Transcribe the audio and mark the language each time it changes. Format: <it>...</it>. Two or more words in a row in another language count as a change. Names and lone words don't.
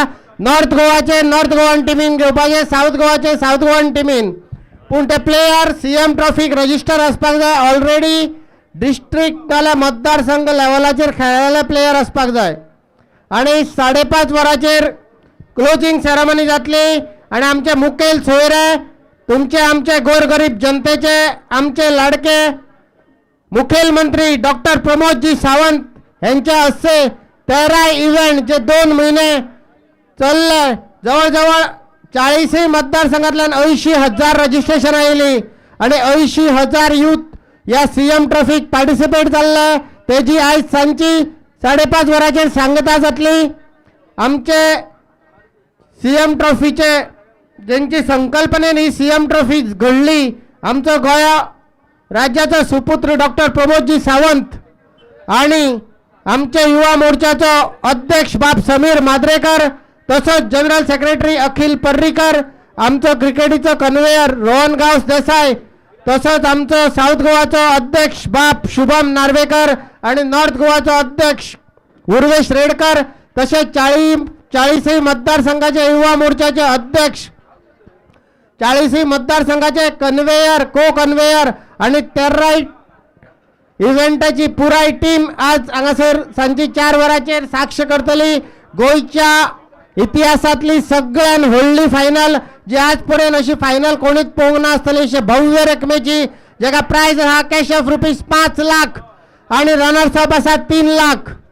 <kok>नॉर्थ गोवाचे नॉर्थ गोवन टिमीन घेवपाचे, साऊथ गोवाचे साऊथ गोवन टिमीन, पूण ते प्लेयर सीएम ट्रॉफीक रजिस्टर आसपाक जाय।</kok> <en>already district</en> <kok>नाल्या मतदारसंघ लेवलाचेर खेळलेले प्लेयर आसपाक जाय आणि 5:30 वरांचेर</kok> <en>closing ceremony</en> <kok>जातली आणि आमचे मुखेल सोयरे तुमचे आमचे गोरगरीब जनतेचे आमचे लाडके मुख्यमंत्री डॉक्टर प्रमोदजी सावंत यांच्या हस्ते 13 इव्हेंट जे 2 महिने चालले, जवळजवळ 40 मतदारसंघातल्यान 80,000 रजिस्ट्रेशन आयली आणि 80,000 यूथ या सीएम ट्रॉफीक पार्टिसिपेट जाल्ले। तेजी आज सांची 5:30 वरांचेर सांगता जातली। आमचे सीएम ट्रॉफीचे ज्यांची संकल्पनेन ही सीएम ट्रॉफी घडली, आमचो गोंया राज्याचा सुपुत्र डॉक्टर प्रमोदजी सावंत आणि आमचे युवा मोर्चाचा अध्यक्ष बाप समीर माद्रेकर, तसंच</kok> <en>general secretary</en> <kok>अखिल पर्रीकर, आमचं क्रिकेटीचं कन्व्हेयर रोहन गावस देसाई, तसंच आमचं साऊथ गोवाचं अध्यक्ष बाप शुभम नार्वेकर आणि नॉर्थ गोवाचं अध्यक्ष उर्वेश रेडकर, तसेच 40 मतदारसंघाचे युवा मोर्चाचे अध्यक्ष, 40 मतदारसंघाचे कन्व्हेयर,</kok> <en>co convener</en> <kok>आणि टेरराईट इव्हेंटाची पुराय टीम आज हांगासर सांची 4 वरांचेर साक्ष करतली. गोंयच्या इतिहासातली सगळ्यान व्हडली फायनल, जी आज पर्यंत अशी फायनल कोणीच पळोवंक ना आसतली, अशी भव्य रकमेची, जेका प्राइज आहा</kok> <en>cash of rupees</en> <kok>5 लाख आणि</kok> <en>runners up</en> <kok>आसा 3 लाख.</kok>